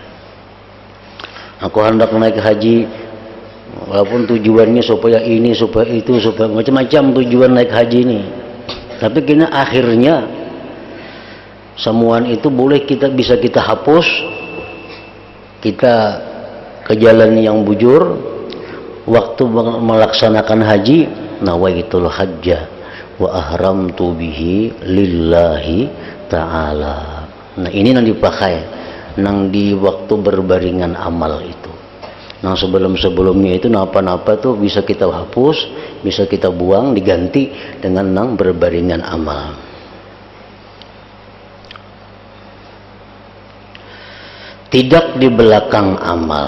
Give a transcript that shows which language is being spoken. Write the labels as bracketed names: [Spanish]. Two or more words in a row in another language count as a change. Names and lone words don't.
[Indonesian] Aku hendak naik haji, walaupun tujuannya supaya ini, supaya itu, supaya macam-macam tujuan naik haji ini. [Banjar] Tapi kini akhirnya Semuaan itu boleh bisa kita hapus, kita ke jalan yang bujur. [Indonesian] Waktu melaksanakan haji, [Arabic] نويت الحج وأحرمت به لله تعالى. [Banjar] Nah ini yang dipakai nang di waktu berbaringan amal itu. Nah sebelumnya itu napa-napa tuh bisa kita hapus, bisa kita buang, diganti dengan nang berbaringan amal. [Indonesian] Tidak di belakang amal.